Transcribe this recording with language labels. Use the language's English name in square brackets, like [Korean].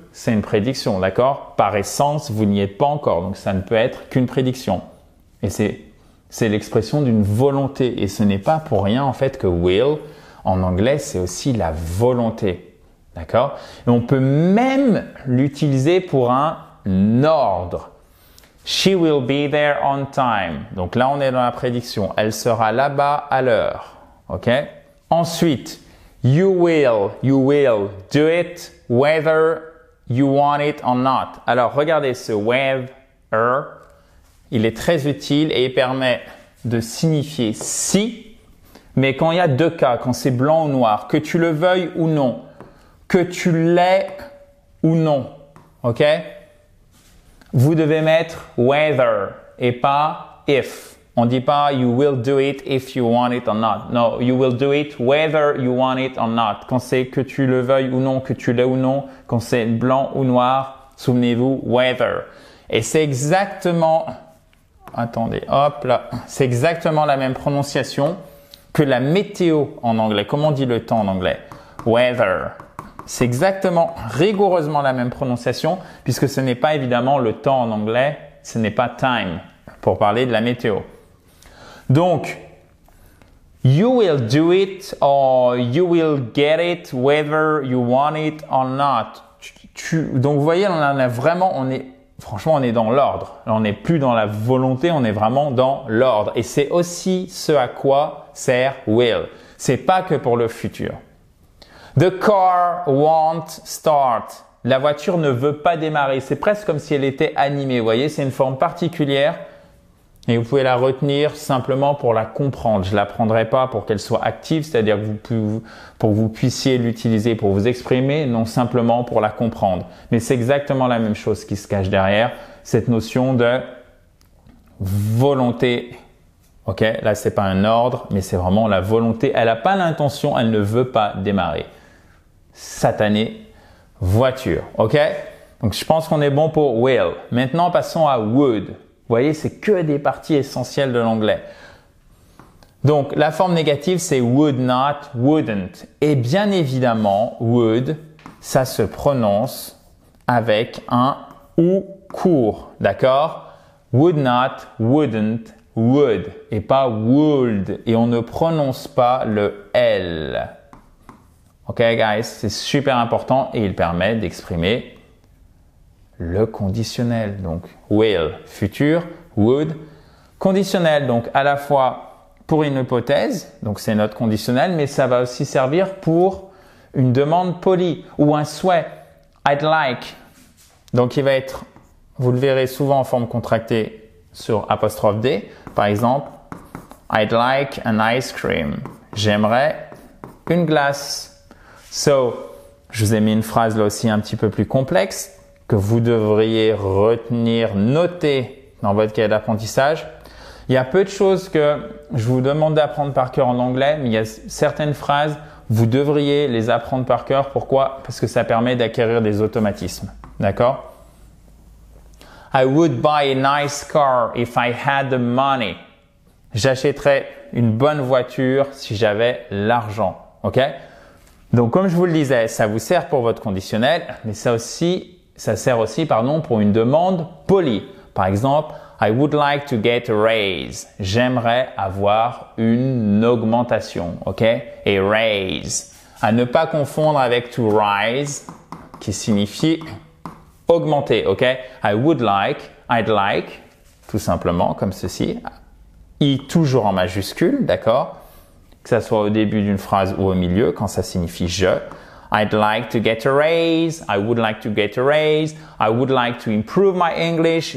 [French] C'est une prédiction, d'accord? Par essence, vous n'y êtes pas encore, donc ça ne peut être qu'une prédiction. Et c'est l'expression d'une volonté. Et ce n'est pas pour rien, en fait, que will, en anglais, c'est aussi la volonté, d'accord? Et on peut même l'utiliser pour un ordre. [English] She will be there on time. [French] Donc là, on est dans la prédiction. Elle sera là-bas à l'heure, ok? Ensuite, [English] you will do it whether you want it or not. [French] Alors, regardez ce whether. Il est très utile et il permet de signifier si, mais quand il y a deux cas, quand c'est blanc ou noir, que tu le veuilles ou non, que tu l'aies ou non, ok? Vous devez mettre whether et pas if. On ne dit pas [English] you will do it if you want it or not. No, you will do it whether you want it or not. [French] Quand c'est que tu le veuilles ou non, que tu l'aies ou non, quand c'est blanc ou noir, souvenez-vous, whether. Et c'est exactement, attendez, hop là, c'est exactement la même prononciation que la météo en anglais. Comment on dit le temps en anglais? Weather. C'est exactement, rigoureusement la même prononciation puisque ce n'est pas évidemment le temps en anglais, ce n'est pas time pour parler de la météo. Donc, [English] you will do it or you will get it whether you want it or not. [French] Donc, vous voyez, on a vraiment, franchement, on est dans l'ordre. On n'est plus dans la volonté, on est vraiment dans l'ordre. Et c'est aussi ce à quoi sert will. C'est pas que pour le futur. [English] The car won't start. [French] La voiture ne veut pas démarrer. C'est presque comme si elle était animée. Vous voyez, c'est une forme particulière. Et vous pouvez la retenir simplement pour la comprendre. Je la prendrai pas pour qu'elle soit active, c'est-à-dire que pour que vous puissiez l'utiliser pour vous exprimer, non simplement pour la comprendre. Mais c'est exactement la même chose qui se cache derrière cette notion de volonté. Ok, là c'est pas un ordre, mais c'est vraiment la volonté. Elle n'a pas l'intention, elle ne veut pas démarrer. Satanée voiture. Ok, donc je pense qu'on est bon pour will. Maintenant passons à would. Vous voyez, c'est que des parties essentielles de l'anglais. Donc, la forme négative, c'est would not, wouldn't. Et bien évidemment, would, ça se prononce avec un ou court, d'accord? [English] Would not, wouldn't, would [French] et pas [English] would. [French] Et on ne prononce pas le L. Ok, guys, c'est super important et il permet d'exprimer le conditionnel. Donc, will, futur, would, conditionnel. Donc, à la fois pour une hypothèse, donc c'est notre conditionnel, mais ça va aussi servir pour une demande polie ou un souhait. [English] I'd like. [French] Donc, il va être, vous le verrez souvent en forme contractée sur apostrophe D. Par exemple, [English] I'd like an ice cream. [French] J'aimerais une glace. So, je vous ai mis une phrase là aussi un petit peu plus complexe que vous devriez retenir, noter dans votre cahier d'apprentissage. Il y a peu de choses que je vous demande d'apprendre par cœur en anglais, mais il y a certaines phrases, vous devriez les apprendre par cœur. Pourquoi? Parce que ça permet d'acquérir des automatismes. D'accord? [English] I would buy a nice car if I had the money. [French] J'achèterais une bonne voiture si j'avais l'argent. OK? Donc, comme je vous le disais, ça vous sert pour votre conditionnel, mais ça sert aussi, pour une demande polie. Par exemple, [English] I would like to get a raise. [French] J'aimerais avoir une augmentation. OK? A raise. À ne pas confondre avec to rise, qui signifie augmenter. OK? [English] I would like, I'd like, [French] tout simplement, comme ceci. I toujours en majuscule, d'accord? Que ça soit au début d'une phrase ou au milieu, quand ça signifie je. [English] I'd like to get a raise. I would like to get a raise. I would like to improve my English.